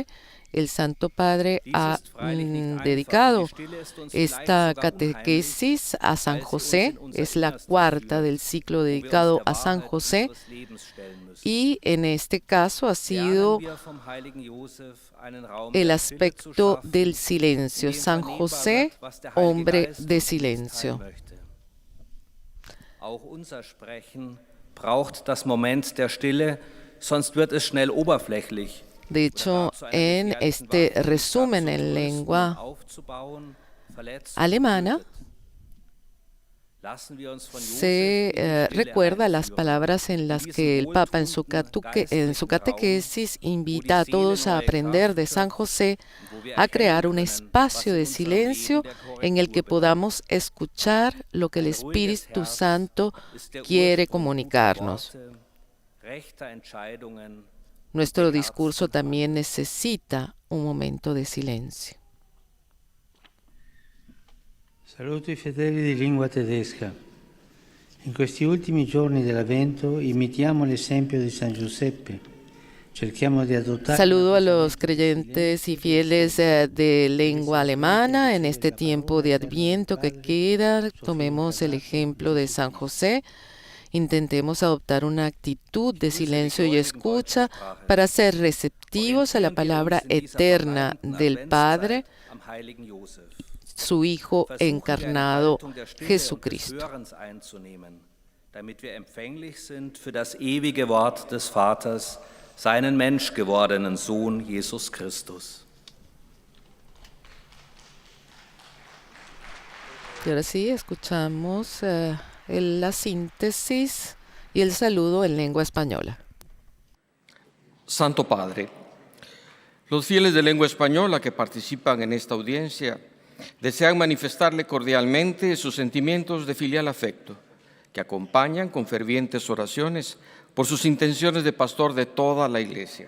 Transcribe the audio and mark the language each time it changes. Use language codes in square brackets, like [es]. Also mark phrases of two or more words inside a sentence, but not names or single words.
[es] El Santo Padre ha dedicado esta catequesis a San José, es la cuarta del ciclo dedicado a San José y en este caso ha sido el aspecto del silencio. San José, hombre de silencio. [de] Auch unser Sprechen braucht das Moment der Stille, sonst wird es schnell oberflächlich. [es] De hecho, en este resumen en lengua alemana se recuerda las palabras en las que el Papa en su catequesis invita a todos a aprender de San José, a crear un espacio de silencio en el que podamos escuchar lo que el Espíritu Santo quiere comunicarnos. Nuestro discurso también necesita un momento de silencio. [it] Saluto i fedeli di lingua tedesca. In questi ultimi giorni dell'Avvento imitiamo l'esempio di San Giuseppe. Cerchiamo di adottare. [es] Saludo a los creyentes y fieles de lengua alemana. En este tiempo de Adviento que queda, tomemos el ejemplo de San José. Intentemos adoptar una actitud de silencio y escucha para ser receptivos a la palabra eterna del Padre, su Hijo encarnado, Jesucristo. [de] damit wir empfänglich sind für das ewige Wort des Vaters, seinen menschgewordenen Sohn Jesus Christus. [es] Y ahora sí, escuchamos la síntesis y el saludo en lengua española. Santo Padre, los fieles de lengua española que participan en esta audiencia desean manifestarle cordialmente sus sentimientos de filial afecto, que acompañan con fervientes oraciones por sus intenciones de pastor de toda la Iglesia.